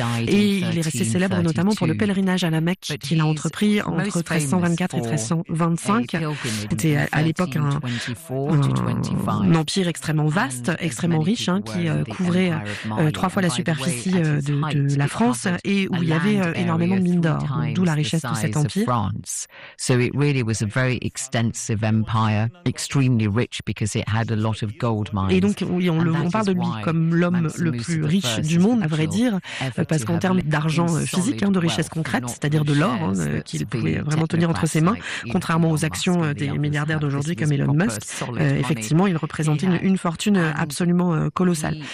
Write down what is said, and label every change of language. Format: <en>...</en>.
<fr>Et il est resté célèbre notamment pour le pèlerinage à la Mecque qu'il a entrepris entre 1324 et 1325. C'était à l'époque un empire extrêmement vaste, extrêmement riche, qui couvrait trois fois la superficie de la France et où il y avait énormément de mines d'or, d'où la richesse de cet empire.</fr> <en>So it really was a very extensive empire, extremely rich because it had a lot of gold mines.</en> <fr>Et donc on parle de lui comme l'homme le plus riche du monde, à vrai dire, parce qu'en termes d'argent physique, de richesse concrète, c'est-à-dire de l'or qu'il pouvait vraiment tenir entre ses mains, contrairement aux actions des milliardaires d'aujourd'hui comme Elon Musk. Effectivement, il représentait une fortune absolument colossale.</fr>